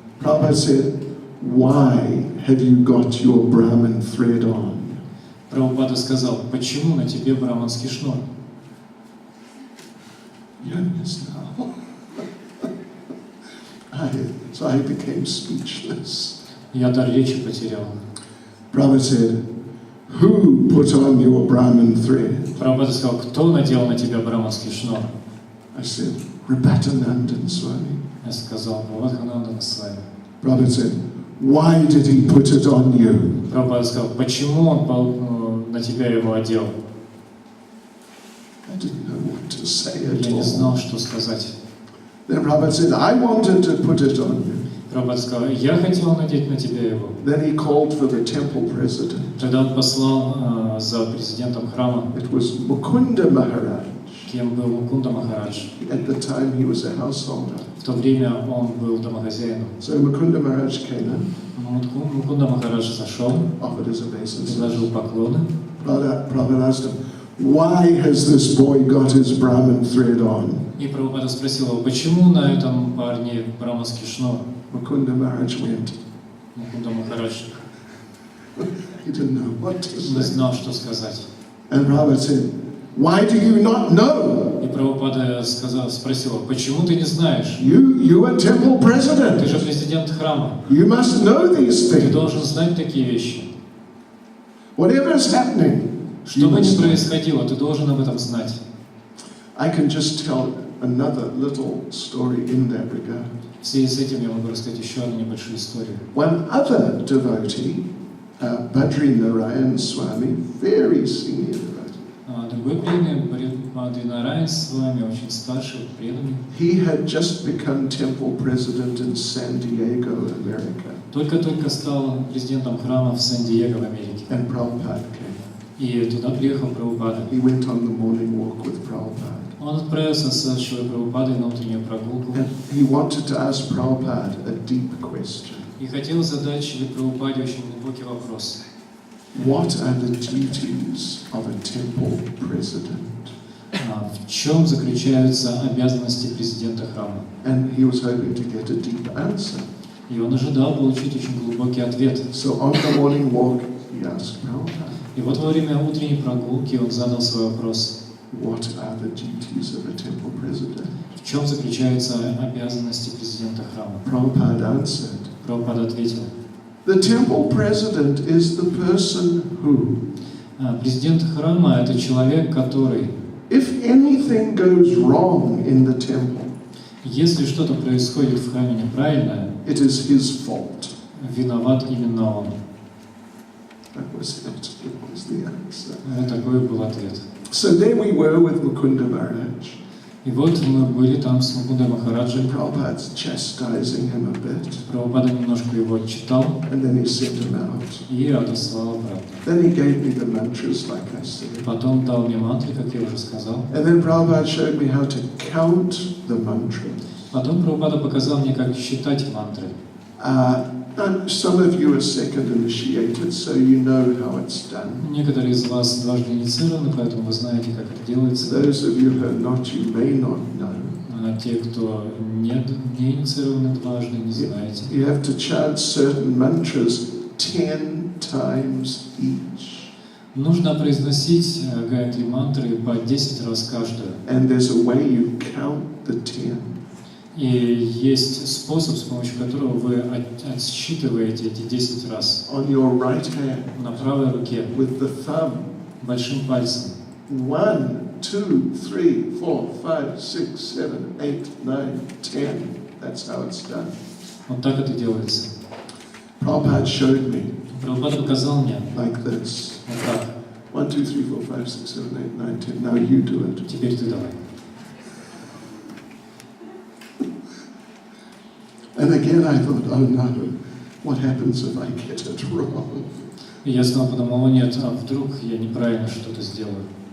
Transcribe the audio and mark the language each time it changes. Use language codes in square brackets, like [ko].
[en] Prabhupada said, "Why have you got your Brahmin thread on?" [ru] Прабхупада сказал, почему на тебе браманский шнур? [en] Yes, now. So I became speechless. [ru] Я дар речи потерял. [en] Prabhupada said, "Who put on your Brahmin thread?" [ru] Прабхупада сказал, кто надел на тебя браманский шнур? [en] I said, "Rabatanandan Swami." [ru] Я сказал, Бхаватханандана Свами. [en] Prabhupada said, "Why did he put it on you?" [ru] Прабхупада сказал, почему он на тебя его одел? [en] I didn't know what to say at [ru] Я не [en] all. [ru] знал, что сказать. [en] Then Prabhupada said, "I wanted to put it on you." [ru] Прабхупада сказал, я хотел надеть на тебя его. [en] Then he called for the temple president. [ru] Тогда он послал за президентом храма, [en] It was Mukunda Maharaj. [ru] кем был Мукунда Махарадж. [en] At the time he was a householder. [ru] В то время он был домохозяином. [en] So Mukunda Maharaj came in, [ru] Мукунда Махарадж зашел, [en] offered his obeisances. [ru] предложил поклоны. [en] Prabhupada asked him, why has this boy got his Brahmin thread on? [ru] И Прабхупада спросил его, почему на этом парне браманский шнур? [en] Mukunda Maharaj went. [ru] Мукунда Махарадж [en] He didn't know what to [ru] не [en] say. [ru] знал, что сказать. [en] And Prabhupada said, why do you not know? [ru] И Прабхупада спросил его, почему ты не знаешь? [en] You are temple president. [ru] Ты же президент храма. [en] You must know these [ru] Ты [en] things. [ru] должен знать такие вещи. [en] Whatever is happening, [ru] Что [en] you [ru] бы ни [en] must know. [ru] происходило, ты должен об этом знать. [en] I can just tell another little story in that regard. [ru] В связи с этим я могу рассказать еще одну небольшую историю. [en] One other devotee, Badri Narayan Swami, very senior devotee. [ru] Другой преданный, Бхакти Нараян Свами, очень старший, преданный. [en] He had just become temple president in San Diego, America. [ru] Только-только стал президентом храма в Сан-Диего в Америке. [en] And Prabhupada came. [ru] И туда приехал Прабхупада. [en] He went on the morning walk with Prabhupada. [ru] Он отправился с Шилой Прабхупадой на утреннюю прогулку. [en] And he wanted to ask Prabhupada a deep question. [ru] И хотел задать Шиле Прабхупаде очень глубокий вопрос. [en] What are the duties of a temple president? [ru] В чем заключаются обязанности президента храма? [en] And he was hoping to get a deep answer. [ru] И он ожидал получить очень глубокий ответ. [en] So on the morning walk, he asked Prabhupada, [ru] И вот во время утренней прогулки он задал свой вопрос. [en] what are the duties of a temple president? [ru] В чем заключаются обязанности президента храма? [en] Prabhupada answered, [ru] Прабхупада ответил. [en] the temple president is the person who, [ru] Президент храма – это человек, который, [en] if anything goes wrong in the temple, [ru] если что-то происходит в храме неправильно, [en] it is his fault. [ru] виноват именно он. [en] That was it. It was the answer. [ru] Вот такой был ответ. [en] So there we were with Mukunda Maharaj. [ru] И вот мы были там с Мукундой Махараджей. [en] Prabhupada's chastising him a bit, [ru] Прабхупада немножко его отчитал [en] and then he sent him out. [ru] и отослал обратно. [en] Then he gave me the mantras, like I said. [ru] Потом дал мне мантры, как я уже сказал. [en] And then Prabhupada showed me how to count the mantras. [ru] Потом Прабхупада показал мне, как считать мантры. [en] And some of you are second initiated, so you know how it's done. [ru] Некоторые из вас дважды инициированы, поэтому вы знаете, как это делается. [en] Those of you who are not, you may not know. [ru] А те, кто не инициированы дважды, не знаете. [en] You have to chant certain mantras 10 times each. [ru] Нужно произносить гайатри мантры по 10 раз каждую. [en] And there's a way you count the 10. [ru] И есть способ, с помощью которого вы отсчитываете эти 10 раз. [en] On your right hand, [ru] На правой руке, [en] with the thumb. [ru] большим пальцем. [en] 1, 2, 3, 4, 5, 6, 7, 8, 9, 10. That's how it's done. [ru] Вот так это делается. [en] Prabhupada showed me [ru] Прабхупада показал мне [en] like this. [ru] вот так. [en] 1, 2, 3, 4, 5, 6, 7, 8, 9, 10. Now you do it. [ru] Теперь ты давай. [en] And again I thought, oh no, what happens if I get it wrong? [ru] И я снова подумал, о нет, а вдруг я неправильно что-то сделаю.